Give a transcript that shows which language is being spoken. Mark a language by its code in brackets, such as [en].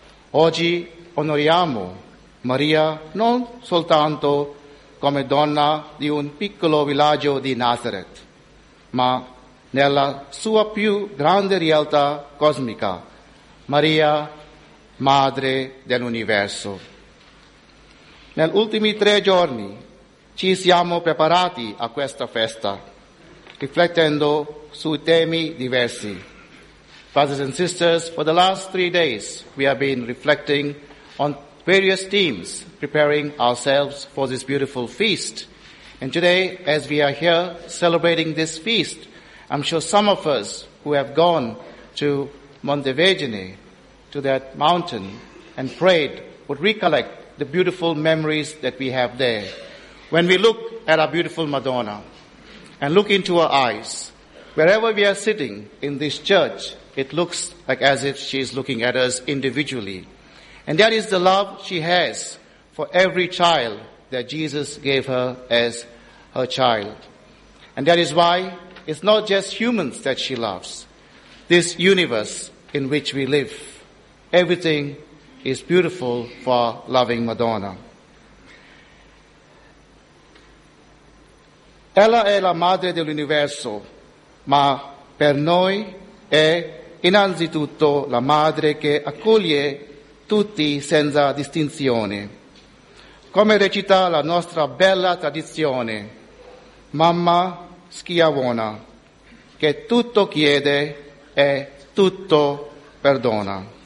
[it] Oggi onoriamo Maria non soltanto come donna di un piccolo villaggio di Nazareth, ma nella sua più grande realtà cosmica, Maria, madre dell'universo. Negli ultimi 3 giorni ci siamo preparati a questa festa, riflettendo su temi diversi. [en] Brothers and sisters, for the last 3 days we have been reflecting on various themes, preparing ourselves for this beautiful feast. And today, as we are here celebrating this feast, I'm sure some of us who have gone to Mondivergine, to that mountain, and prayed, would recollect the beautiful memories that we have there. When we look at our beautiful Madonna and look into her eyes, wherever we are sitting in this church, it looks like as if she is looking at us individually. And that is the love she has for every child that Jesus gave her as her child. And that is why it's not just humans that she loves. This universe in which we live, everything is beautiful for our loving Madonna. [it] Ella è la madre dell'universo, ma per noi è innanzitutto la madre che accoglie tutti senza distinzione. Come recita la nostra bella tradizione, mamma schiavona, che tutto chiede e tutto perdona.